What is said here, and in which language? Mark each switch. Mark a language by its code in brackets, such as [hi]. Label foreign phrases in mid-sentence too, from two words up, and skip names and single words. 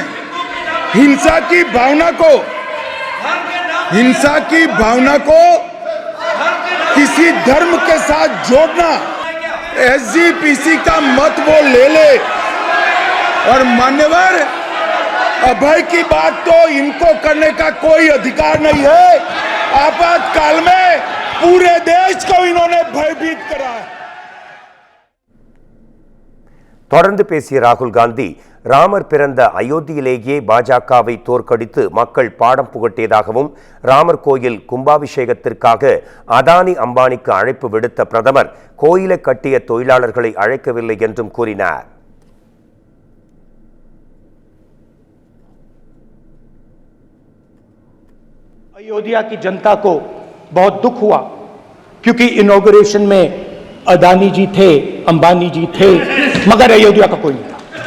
[hi] हिंसा की भावना को किसी धर्म के साथ जोड़ना, एसजीपीसी का मत वो ले और मान्यवर अभय की बात तो इनको करने का कोई अधिकार नहीं है. आपातकाल में पूरे देश को इन्होंने भयभीत करा है. [ta] தொடர்ந்து பேசிய ராகுல் காந்தி ராமர் பிறந்த அயோத்தியிலேயே பாஜகவை தோற்கடித்து மக்கள் பாடம் புகட்டியதாகவும் ராமர் கோயில் கும்பாபிஷேகத்திற்காக அதானி அம்பானிக்கு அழைப்பு விடுத்த பிரதமர் கோயிலை கட்டிய தொழிலாளர்களை அழைக்கவில்லை என்றும் கூறினார். [hi] अयोध्या की जनता को बहुत दुख हुआ क्योंकि इनॉग्रेशन में अदानी जी थे, अंबानी जी थे, मगर अयोध्या का कोई नहीं था.